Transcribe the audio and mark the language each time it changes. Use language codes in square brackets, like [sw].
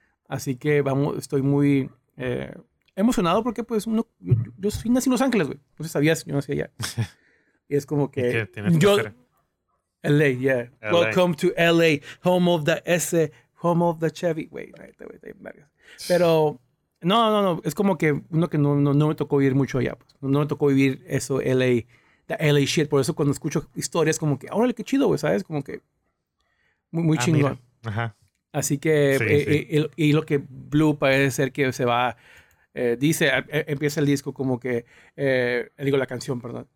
[es] Así que estoy muy emocionado porque, pues, yo sí nací en Los Ángeles, güey. No sé si sabías, yo nací allá. Y es como que... LA, [en] yeah. [es] LA. [en] Welcome to LA, home of the S, home of the Chevy. Wait. [es] Pero, no. Es como que uno que no me tocó vivir mucho allá. Pues. No me tocó vivir eso, LA, [en] the LA shit. [es] Por eso cuando escucho historias, como que, órale, qué chido, güey, ¿sabes? Como que muy chingón. Ajá. Así que, sí. Y lo que Blue parece ser que se va. Empieza el disco como que, la canción, perdón.